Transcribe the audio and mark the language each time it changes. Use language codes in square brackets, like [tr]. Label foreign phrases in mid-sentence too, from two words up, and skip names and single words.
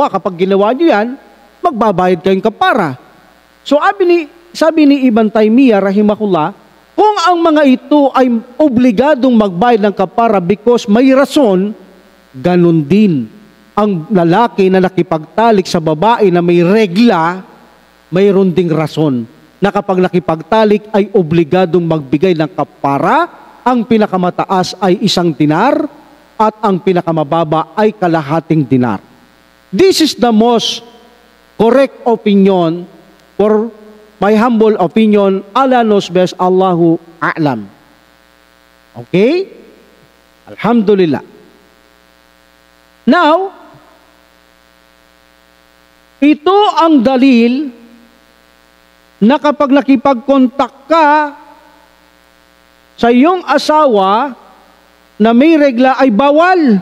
[tl] Kapag ginawa nyo yan, magbabayad kayong kapara. So sabi ni Ibn Taymiyyah rahimahullah, kung ang mga ito ay obligadong magbayad ng kapara because may rason, ganun din ang lalaki na nakipagtalik sa babae na may regla, mayroon ding rason na kapag nakipagtalik ay obligadong magbigay ng kapara. Ang pinakamataas ay 1 dinar at ang pinakamababa ay kalahating dinar. [en] This is the most correct opinion, for my humble opinion. Allah knows best, [ar] الله أعلم. Okay? Alhamdulillah. [tl] Now, ito ang dalil na kapag nakipag-contact ka sa iyong asawa na may regla ay bawal.